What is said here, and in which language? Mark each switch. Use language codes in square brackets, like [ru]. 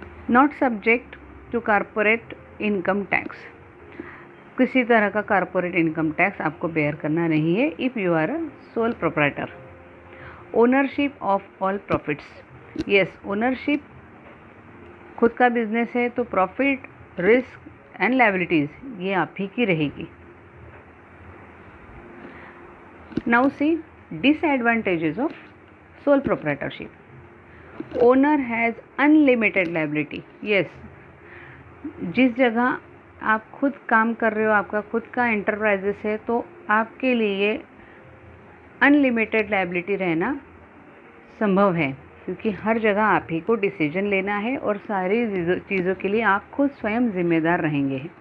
[en] not subject to corporate income tax, [hi] किसी तरह का कॉर्पोरेट इनकम टैक्स आपको बेयर करना नहीं है [en] If you are a sole proprietor. Ownership of all profits, yes, ownership, [hi] खुद का बिजनेस है तो [en] profit, risk and liabilities [hi] ये आप ही की रहेगी। [en] Now see disadvantages of sole proprietorship. Owner has unlimited liability. [hi] Yes, जिस जगह आप खुद काम कर रहे हो, आपका खुद का एंटरप्राइजेस है, तो आपके लिए अनलिमिटेड लायबिलिटी रहना संभव है, क्योंकि हर जगह आप ही को डिसीजन लेना है और सारी चीज़ों के लिए आप खुद स्वयं जिम्मेदार रहेंगे।